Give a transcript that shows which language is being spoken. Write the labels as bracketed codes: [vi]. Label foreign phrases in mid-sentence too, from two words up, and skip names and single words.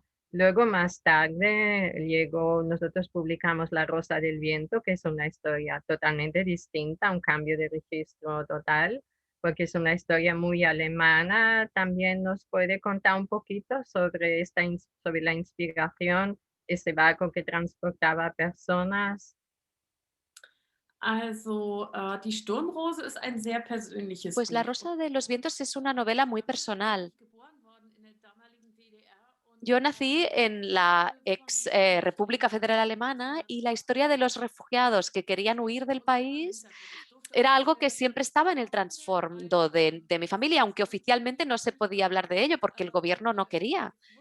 [es] Luego más tarde llegó, nosotros publicamos La Rosa del Viento, que es una historia totalmente distinta, un cambio de registro total porque es una historia muy alemana. También nos puede contar un poquito sobre sobre la inspiración, ese barco que transportaba personas. [de] Also, die Sturmrose ist ein sehr persönliches [es] Pues La [de] Buch. [es] Rosa de los Vientos es una novela muy personal. Yo nací en la ex República Federal Alemana y la historia de los refugiados que querían huir del país era algo que siempre estaba en el trasfondo de mi familia, aunque oficialmente no se podía hablar de ello porque el gobierno no quería.